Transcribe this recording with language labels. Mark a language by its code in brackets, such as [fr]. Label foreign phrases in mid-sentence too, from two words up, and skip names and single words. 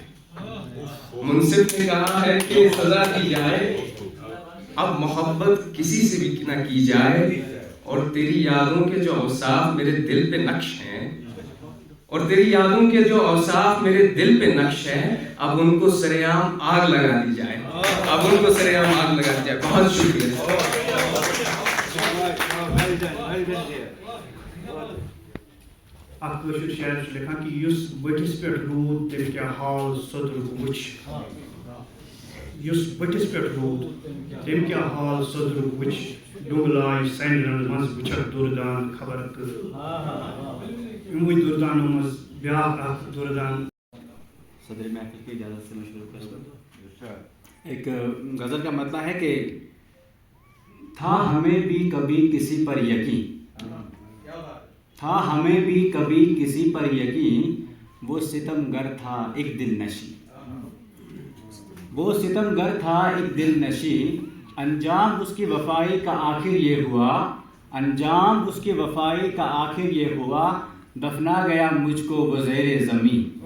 [ur] منصف نے کہا ہے کہ سزا دی جائے اب محبت کسی سے بھی نہ کی جائے. اور تیری یادوں کے جو اوصاف میرے دل پہ نقش ہیں اب ان کو سرعام آگ لگا دی جائے. بہت شکریہ. [ks] اخ کٲشُر شاعر چھُ لیکھان کہ یُس بٔٹھِس پٮ۪ٹھ روٗد تٔمۍ کیٛاہ حال صدرُک وٕچھ یُس بٔٹھِس پٮ۪ٹھ روٗد تٔمۍ کیٛاہ حال صدرُک وٕچھ ڈوٚنٛگ لاے سَنہِ منٛز وٕچھکھ دُردان خبر کٔر یِموٕے دُردانو منٛز بیٛاکھ اکھ دُردان [ur] صدر محفل کی اجازت سے میں شروع کروں گا. ایک غزل کا مطلب ہے کہ تھا ہمیں بھی کبھی کسی پر یقین، تھا ہمیں بھی کبھی کسی پر یقین، وہ ستم گر تھا ایک دل نشیں، وہ ستم گر تھا ایک دل نشیں، انجام اس کی وفائی کا آخر یہ ہوا، انجام اس کی وفائی کا آخر یہ ہوا، دفنا گیا مجھ کو وہ زیر زمین،